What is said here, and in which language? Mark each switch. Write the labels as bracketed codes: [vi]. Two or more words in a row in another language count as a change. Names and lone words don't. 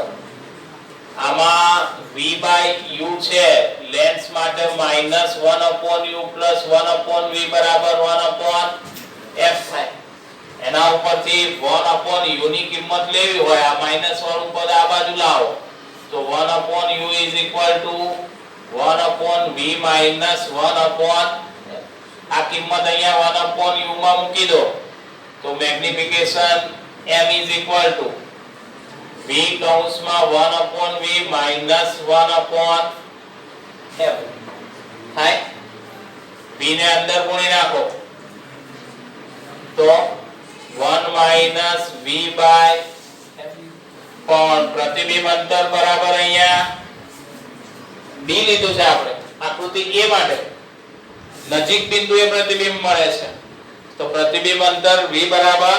[gu] આમાં v by u છે લેન્સ માટે -1/u + 1/v બરાબર 1/f થાય. એના ઉપરથી 1/u ની કિંમત લેવી હોય, આ માઈનસ વાળું પદ આ બાજુ લાવો તો 1/u [en] is equal to [gu] 1/v minus 1/f. આ કિંમત અહીંયા 1/u માં મૂકી દો તો મેગ્નિફિકેશન [en] m is equal to v [gu] કૌંસમાં 1/v minus 1/f થાય. v ને અંદર ગુણી નાખો તો 1 માઈનસ v બાય કોણ પ્રતિબિંબ અંતર બરાબર અહીંયા d લીધું છે આપણે આકૃતિ a માટે નજીક બિંદુએ પ્રતિબિંબ મળે છે તો પ્રતિબિંબ અંતર v બરાબર